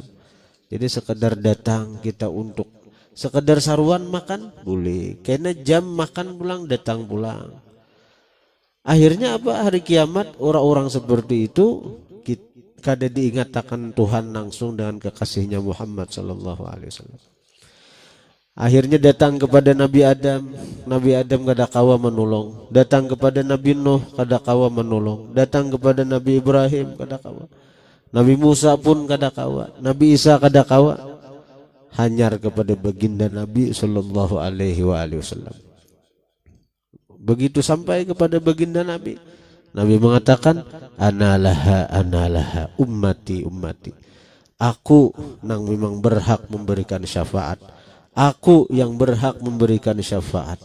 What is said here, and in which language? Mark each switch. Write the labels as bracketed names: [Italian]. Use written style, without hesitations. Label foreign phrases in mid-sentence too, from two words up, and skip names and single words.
[Indonesian] Jadi sekedar datang kita untuk sekedar saruan makan boleh, karena jam makan pulang datang pulang. Akhirnya apa? Hari kiamat orang-orang seperti itu kada diingat akan Tuhan langsung dengan kekasihnya Muhammad [Arabic] Shallallahu Alaihi Wasallam. [Banjar] Akhirnya datang kepada Nabi Adam kada kawa menolong. Datang kepada Nabi Nuh kada kawa menolong. Datang kepada Nabi Ibrahim kada kawa. Nabi Musa pun kada kawa. Nabi Isa kada kawa. Hanyar kepada baginda Nabi [Arabic] Sallallahu Alaihi Wasallam. [Indonesian] Begitu sampai kepada baginda Nabi, Nabi mengatakan, [Arabic] analaha, ummati. [Banjar] Aku nang memang berhak memberikan syafaat. [Indonesian] Aku yang berhak memberikan syafaat.